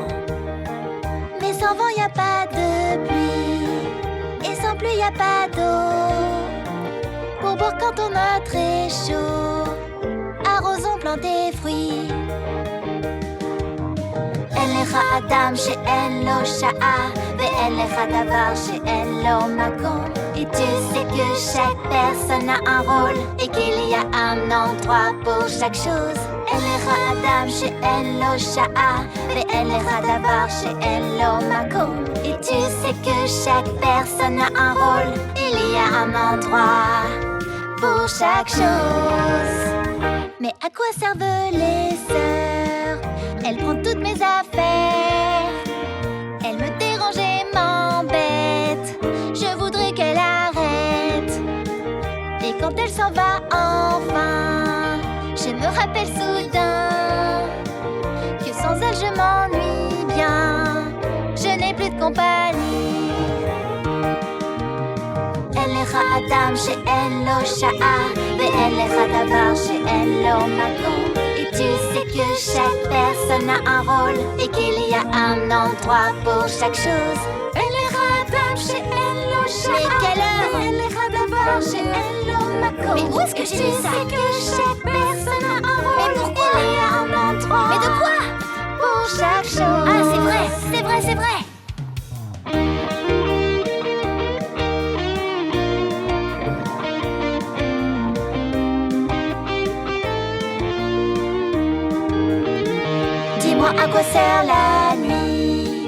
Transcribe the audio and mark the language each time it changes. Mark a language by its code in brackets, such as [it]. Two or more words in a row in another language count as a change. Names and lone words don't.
[fr] Mais sans vent, y a pas de pluie, et sans pluie, y a pas d'eau. Pour boire quand on a très chaud, arrosons plein des fruits. [he] אין לך אדם שאין לו שעה, ואין לך דבר שאין לו מקום. [fr] Et tu sais que chaque personne a un rôle et qu'il y a un endroit pour chaque chose. [he] אין לך אדם שאין לו שעה, ואין לך דבר שאין לו מקום. [fr] Et tu sais que chaque personne a un rôle, il y a un endroit pour chaque chose. Mais à quoi servent les sœurs? Elles prennent toutes mes affaires. Elles me dérangent et m'embêtent. Je voudrais qu'elle arrête. Et quand elle s'en va enfin, je me rappelle soudain que sans elle je m'ennuie bien. Je n'ai plus de compagnie. [he] אין לך אדם שאין לו שעה, ואין לך דבר שאין לו מקום. [fr] Et tu sais que chaque personne a un rôle et qu'il y a un endroit pour chaque chose. [he] אין לך אדם שאין לו שעה, [fr] mais quelle heure? [he] ואין לך דבר שאין לו מקום. [fr] Mais où est-ce que j'ai lu ça? Tu sais que chaque personne a un rôle. Mais pourquoi? Il y a un endroit. Mais de quoi? Pour chaque chose. Ah, c'est vrai, c'est vrai, c'est vrai. Dis-moi à quoi sert la nuit?